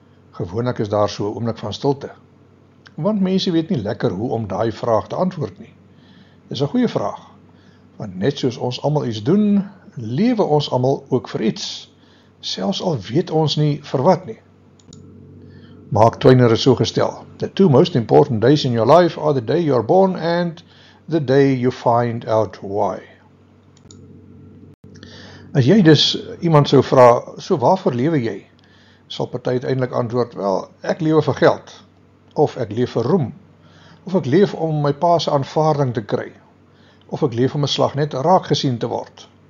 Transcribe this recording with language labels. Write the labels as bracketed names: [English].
[Afrikaans] Gewoonlik is daar so 'n oomblik van stilte, want mense weet nie lekker hoe om daai vraag te antwoord nie. Dis 'n goeie vraag, want net soos ons almal iets doen, lewe ons almal ook vir iets, selfs al weet ons nie vir wat nie. Mark Twain het so gestel, [English] the two most important days in your life are the day you are born and the day you find out why. [Afrikaans] As jy dus iemand sou vra, so waarvoor lewe jy? Sal party uiteindelik antwoord, wel, ek lewe vir geld, of ek leef vir roem, of ek leef om my pa se aanvaarding te kry, of ek leef om 'n slag net raak gesien te word.